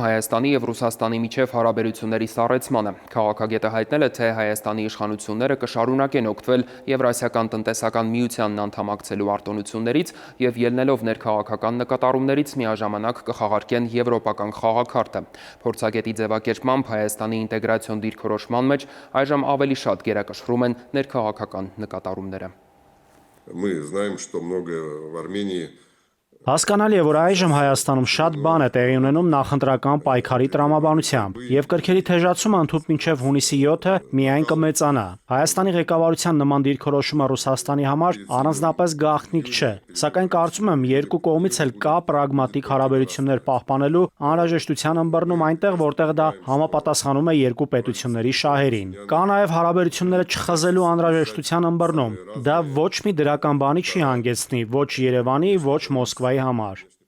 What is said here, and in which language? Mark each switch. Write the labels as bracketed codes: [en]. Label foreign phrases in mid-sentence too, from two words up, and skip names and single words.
[hy] Հայաստանի եւ Ռուսաստանի միջև հարաբերությունների սառեցմանը։ Քաղաքագետը հայտնել է, թե Հայաստանի իշխանությունները կշարունակեն օգտվել Եվրասիական տնտեսական միությանն անդամակցելու արտոնություններից եւ ելնելով ներքաղաքական նկատառումներից միաժամանակ կխաղարկեն եվրոպական խաղաքարտը։ Փորձագետի ձևակերպմամբ Հայաստանի ինտեգրացիոն դիրքորոշման մեջ այժմ ավելի շատ գերակշռում են ներքաղաքական նկատառումները։ [ru] Мы знаем, что многое в Армении. [hy] Հասկանալի է, որ այժմ Հայաստանում շատ բան է տեղի ունենում նախընտրական պայքարի տրամաբանությամբ, եւ կրքերի թեժացումը ընդհուպ մինչև հունիսի 7-ը միայն կմեծանա։ Հայաստանի ղեկավարության նման դիրքորոշումը Ռուսաստանի համար առանձնապես գաղտնիք չէ, սակայն կարծում եմ երկու կողմից էլ կա պրագմատիկ հարաբերություններ պահպանելու անհրաժեշտության ըմբռնում այնտեղ, որտեղ դա համապատասխանում է երկու պետությունների շահերին։ Կա նաեւ հարաբերությունները չխզելու անհրաժեշտության ըմբռնում։ Դա ոչ մի դրական բանի չի հանգեցնի ոչ Երևանի, ոչ Մոսկվայի համար։